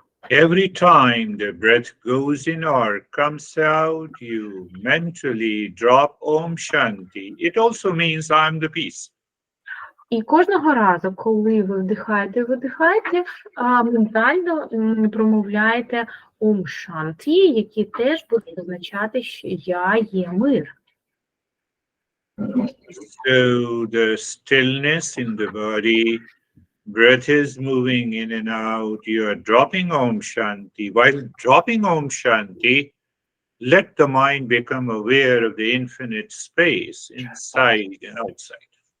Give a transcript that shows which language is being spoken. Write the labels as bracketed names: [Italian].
[English] Every time the breath goes in or comes out, you mentally drop Om Shanti. It also means I'm the peace. [Ukrainian] І кожного разу, коли ви вдихаєте і видихаєте, ментально промовляєте Ом Шанті, який теж буде означати, що я є мир. [English] So the stillness in the body, breath is moving in and out, you are dropping Om Shanti. While dropping Om Shanti, let the mind become aware of the infinite space inside and outside.